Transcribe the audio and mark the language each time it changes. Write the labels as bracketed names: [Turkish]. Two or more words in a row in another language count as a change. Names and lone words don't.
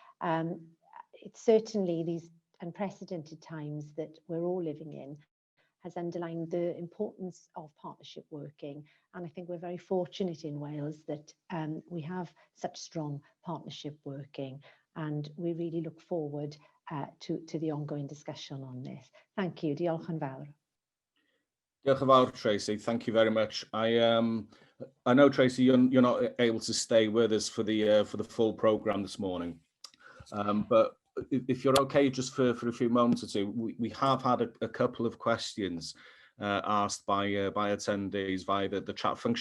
[English] It's certainly these unprecedented times that we're all living in has underlined the importance of partnership working. And I think we're very fortunate in Wales that we have such strong partnership working, and we really look forward to the ongoing discussion on this. Thank you. [Welsh] Diolch yn fawr. Diolch yn fawr, Tracey. [English] Thank you very much. I know, Tracey, you're not able to stay with us for the full programme this morning, but if you're okay, just for a few moments or two, we have had a couple of questions asked by attendees via the chat function.